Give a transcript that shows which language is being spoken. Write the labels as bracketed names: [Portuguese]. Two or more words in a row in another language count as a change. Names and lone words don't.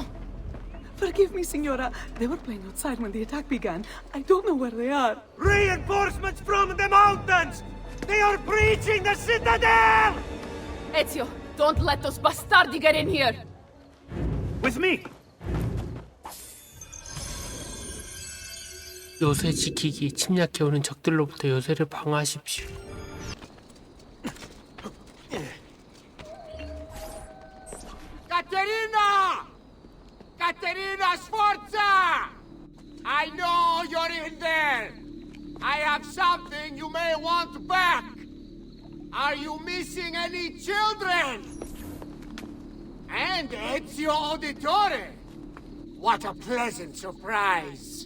[English] Forgive me, Signora. They were playing outside when the attack began. I don't know where they are. Reinforcements from the mountains! They are breaching the citadel! Ezio, don't let those bastardi get in here! With me! [Korean] 요새 지키기, 침략해오는 적들로부터 요새를 방어하십시오. [English] Caterina! Caterina Sforza! I know you're in there! I have something you may want back! Are you missing any children? And Ezio Auditore! What a pleasant surprise!